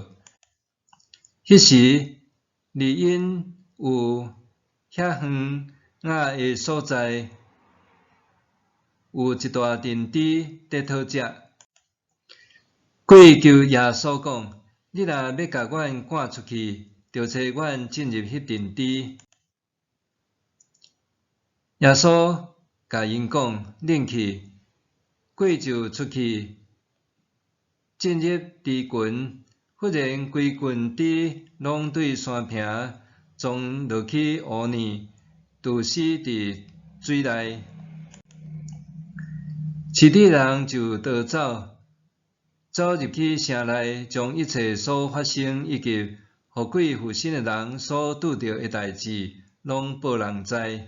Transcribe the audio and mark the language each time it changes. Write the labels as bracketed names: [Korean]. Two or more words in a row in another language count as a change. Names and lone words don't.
[Min Nan Chinese] 迄时，离因有遐远的所在，有一大阵猪在讨食。鬼求耶稣讲：你若要甲阮赶出去，就找阮进入迄阵猪。耶稣甲因讲：恁去。鬼就出去，进入猪群。忽然，规群猪拢对山坪撞落去乌泥，拄死伫水内。饲猪人就逃走入去城内，将一切所发生以及互鬼附身的人所拄到的代志，拢报人知。